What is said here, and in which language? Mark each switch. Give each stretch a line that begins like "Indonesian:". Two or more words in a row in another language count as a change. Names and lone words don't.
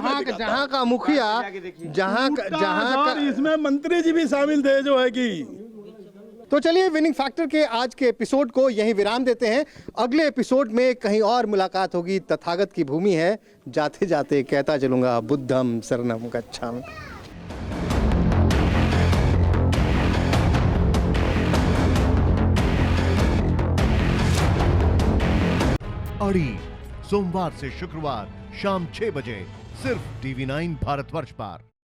Hindi: जहाँ का मुखिया, जहाँ इसमें मंत्री जी भी शामिल थे जो है कि। तो चलिए विनिंग फैक्टर के आज के एपिसोड को यहीं विराम देते हैं। अगले एपिसोड में कहीं और मुलाकात होगी। तथागत की भूमि है, जाते जाते कहता चलूंगा
Pali: बुद्धम शरणम गच्छामि।
Hindi: अड़ी सोमवार से शुक्रवार शाम 6 बजे सिर्फ TV9 भारतवर्ष पर।